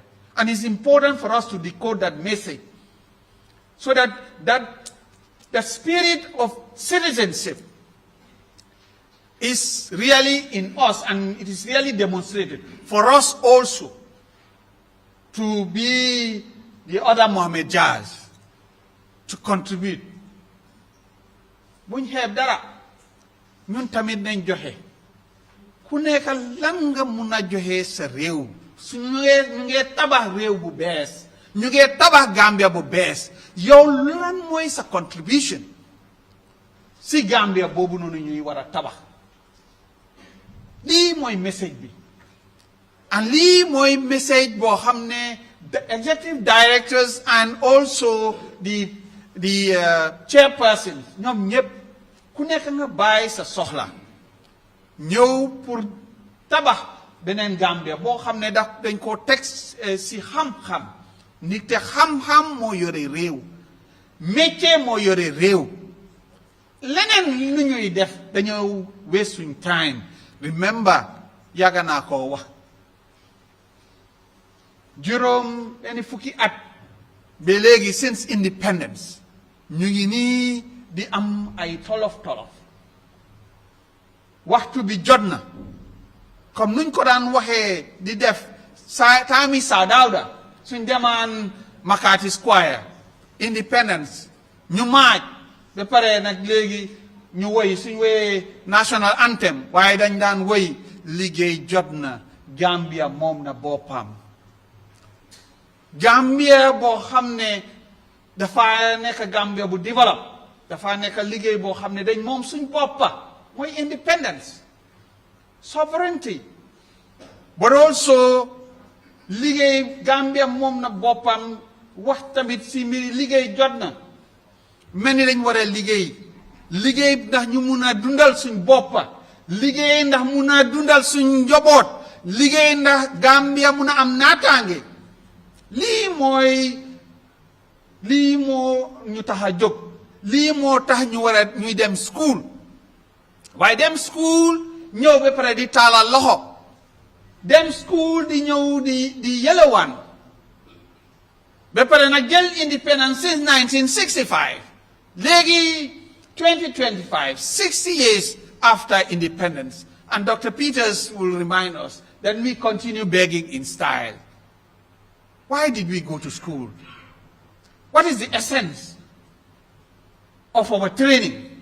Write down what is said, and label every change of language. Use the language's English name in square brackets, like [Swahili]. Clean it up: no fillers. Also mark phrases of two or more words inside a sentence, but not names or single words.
[English] And it's important for us to decode that message so that the spirit of citizenship is really in us, and it is really demonstrated for us also to be the other Mohamed Jahs, to contribute. [Wolof] Buñ xeeb dara ñun tamit nañ joxe ku nekk lan nga mun a joxe sa réew su ñu ngee tabax réew bu bees ñu ngee tabax Gambia bu bees yow lan mooy sa contribution si Gambia boobu noonu ñuy war a tabax. Lii mooy message bi, and lii mooy message boo xam ne [English] the executive directors and also the chairpersons [Wolof] ñoom ñëpp ku nekk nga bàyyi sa soxla ñëw pour tabax beneen Gambia boo xam ne dañ koo teg si xam-xam nit te xam-xam moo yore réew, métier moo yore réew. Leneen lu ñuy def dañoo waste suñ time. [English] Remember, [Wolof] yàgg naa koo wax juróom benn fukki at ba léegi [English] since independence [Wolof] ñu ngi nii di am ay tolof waxtu bi jot na comme nuñ ko daan waxee di def taami Saa Dawda suñ demaan Makati Square independence ñu maaj ba pare nag léegi ñu woy suñ woyee [English] national anthem [Wolof] waaye dañ daan woy liggéey jot na Gambia moom na boppam. Gambia boo xam ne dafa nekk Gambia bu develop, dafa nekk liggéey boo xam ne dañ moom suñ boppa mooy [English] independence, sovereignty, but also [Wolof] liggéey Gambia moom na boppam. Wax tamit si mbiri liggéey jot na mel ni dañ war a liggéey ndax ñu mun a dundal suñ boppa, liggéey ndax mun a dundal suñ njaboot, liggéey ndax Gambia mun a am naataange. lii moo ñu tax a jóg, lii moo tax ñu war a ñuy dem school, waaye dem school ñëw ba pare di taalal loxo, dem school di ñëw di yelewaan ba pare nag jël independence since 1965 léegi 2025 [English] 60 years after independence, and Dr. Peters will remind us that we continue begging in style. Why did we go to school? What is the essence of our training?